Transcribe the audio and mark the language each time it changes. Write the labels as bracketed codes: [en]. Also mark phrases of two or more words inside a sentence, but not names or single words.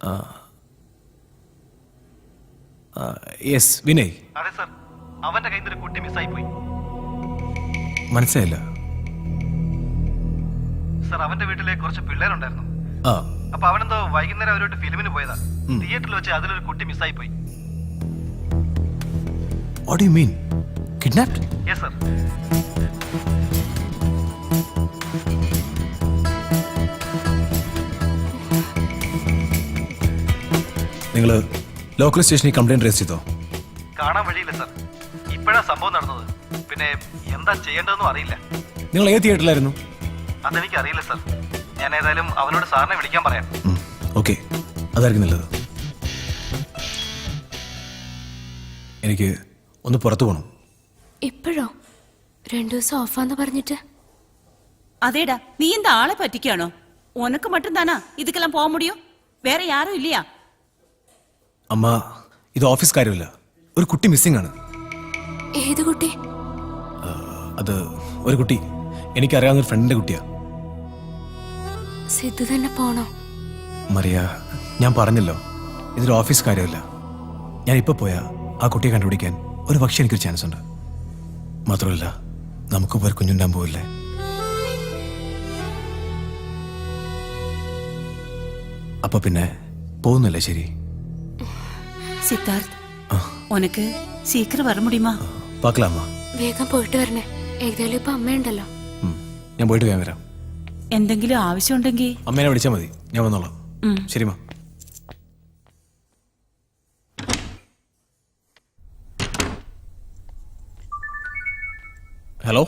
[ml] യെസ്, വിനയ്. അതെ സർ, അവന്റെ കയ്യിൽ നിന്ന് ഒരു കുട്ടി മിസ്സായി പോയി. മനസ്സിലായില്ല. സർ, അവന്റെ വീട്ടിലെ കുറച്ച് പിള്ളേരുണ്ടായിരുന്നു. ആ, അപ്പൊ അവനെന്തോ വൈകുന്നേരം അവരോട്ട് ഫിലിമിന് പോയതാ. തിയേറ്ററിൽ വെച്ച് അതിലൊരു കുട്ടി മിസ്സായി പോയി. [en] what do you mean? Kidnapped? [ml] യെസ് സർ. നിങ്ങൾ ലോക്കൽ സ്റ്റേഷനിൽ കംപ്ലൈന്റ് രജിസ്റ്റർ ചെയ്തോ? കാണാൻ വഴിയില്ല സർ. ഇപ്പോഴാ സംഭവം നടന്നത്. പിന്നെ എന്താ ചെയ്യേണ്ടതെന്നും അറിയില്ല. നിങ്ങൾ ഏത് തിയേറ്ററിലായിരുന്നു? അതെനിക്ക് അറിയില്ല സർ. ഞാൻ ഏതായാലും അവനോട് സാറിനെ വിളിക്കാൻ പറയാം. ഓക്കെ, അതായിരിക്കും നല്ലത്. എനിക്ക് ഒന്ന് പുറത്തു പോകണം. ഇപ്പോഴോ? 2 ദിവസം ഓഫാന്ന് പറഞ്ഞിട്ട്. [ta] அதேடா, நீ இந்த ஆளை பற்றிக்கானோ? உனக்கு மட்டும் தானா இதுக்கெல்லாம் போக முடியும்? வேற யாரும் இல்லையா? [ml] അമ്മ, ഇത് ഓഫീസ് കാര്യമില്ല. ഒരു കുട്ടി മിസ്സിംഗ് ആണ്. ഏത് കുട്ടി? അത് ഒരു കുട്ടി, എനിക്കറിയാവുന്ന ഒരു ഫ്രണ്ടിന്റെ കുട്ടിയാ. സിദ്ധു തന്നെ പോണോ? മറിയ, ഞാൻ പറഞ്ഞല്ലോ, ഇതൊരു ഓഫീസ് കാര്യമില്ല. ഞാൻ ഇപ്പൊ പോയാ ആ കുട്ടിയെ കണ്ടുപിടിക്കാൻ ഒരു പക്ഷേ എനിക്കൊരു ചാൻസ് ഉണ്ട്. മാത്രമല്ല, നമുക്ക് ഒരു കുഞ്ഞുണ്ടാൻ പോവില്ലേ? അപ്പൊ പിന്നെ പോകുന്നില്ലേ? ശരി [ta] சித்தார்த், உனக்கு சீக்கிரம் வர முடியுமா? [ml] പാക്കലാമ്മ. വേഗം പോയിട്ട് വരണേ. ഏതായാലും ഇപ്പൊ അമ്മയുണ്ടല്ലോ. ഞാൻ പോയിട്ട് വേഗം വരാം. എന്തെങ്കിലും ആവശ്യമുണ്ടെങ്കിൽ അമ്മേനെ വിളിച്ചാൽ മതി, ഞാൻ വന്നോളാം. ശരി മാ. ഹലോ